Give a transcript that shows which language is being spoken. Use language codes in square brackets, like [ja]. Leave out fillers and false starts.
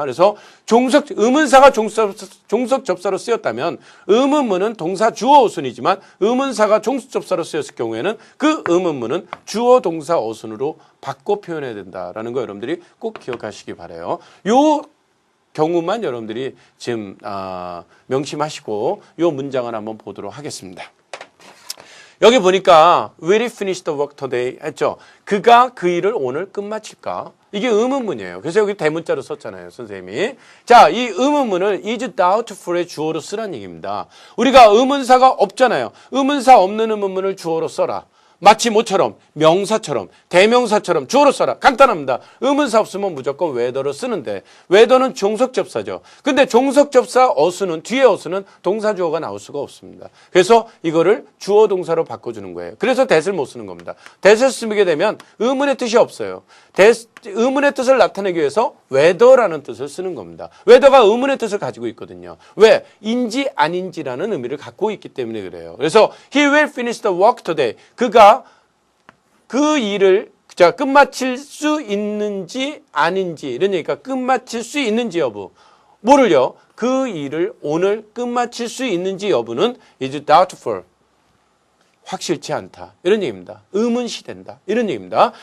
[ko] 그래서 의문사가 종속 접사로 쓰였다면 의문문은 동사 주어 어순이지만 의문사가 종속 접사로 쓰였을 경우에는 그 의문문은 주어 동사 어순으로 바꿔 표현해야 된다라는 거 여러분들이 꼭 기억하시기 바라요. 요 경우만 여러분들이 지금 명심하시고 요 문장을 한번 보도록 하겠습니다. 여기 보니까 [en] Will he finish the work today? [ko] 했죠. 그가 그 일을 오늘 끝마칠까? 이게 의문문이에요. 그래서 여기 대문자로 썼잖아요, 선생님이. 자, 이 의문문을 [en] is doubtful [ko] 의 주어로 쓰라는 얘기입니다. 우리가 의문사가 없잖아요. 의문사 없는 의문문을 주어로 써라. 마치 뭐처럼, 명사처럼, 대명사처럼 주어로 써라. 간단합니다. 의문사 없으면 무조건 whether를 쓰는데 whether는 종속접사죠. 근데 종속접사 어순은, 뒤에 어순은 동사주어가 나올 수가 없습니다. 그래서 이거를 주어 동사로 바꿔주는 거예요. 그래서 that을 못 쓰는 겁니다. that을 쓰게 되면 의문의 뜻이 없어요. 의문의 뜻을 나타내기 위해서 whether라는 뜻을 쓰는 겁니다. whether가 의문의 뜻을 가지고 있거든요. 왜? 인지 아닌지라는 의미를 갖고 있기 때문에 그래요. 그래서 [en] he will finish the work today. [ko] 그가 그 일을 끝마칠 수 있는지 아닌지 이런 얘기가 끝마칠 수 있는지 여부. 뭐를요? 그 일을 오늘 끝마칠 수 있는지 여부는 [en] is doubtful. [ko] 확실치 않다. 이런 얘기입니다. 의문시된다. 이런 얘기입니다.